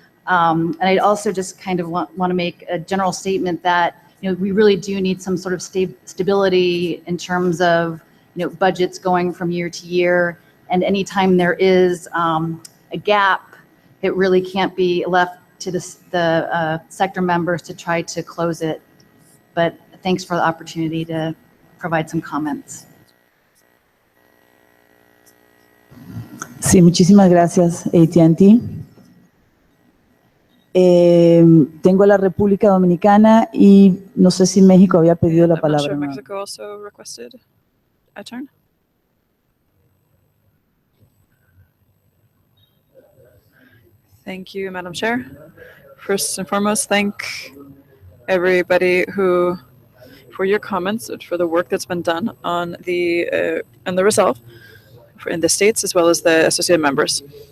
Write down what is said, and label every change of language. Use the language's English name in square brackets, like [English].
[English] And I also just kind of want to make a general statement that we really do need some sort of stability in terms of budgets going from year to year. And anytime there is a gap, it really can't be left to the sector members to try to close it. But thanks for the opportunity to provide some comments. [Spanish] Sí, muchísimas gracias, AT&T. Tengo la República Dominicana y no sé si México había pedido la palabra. [English] I'm not sure Mexico also requested a turn. Thank you, Madam Chair. First and foremost, thank everybody for your comments and for the work that's been done on the resolve in the states as well as the associated members.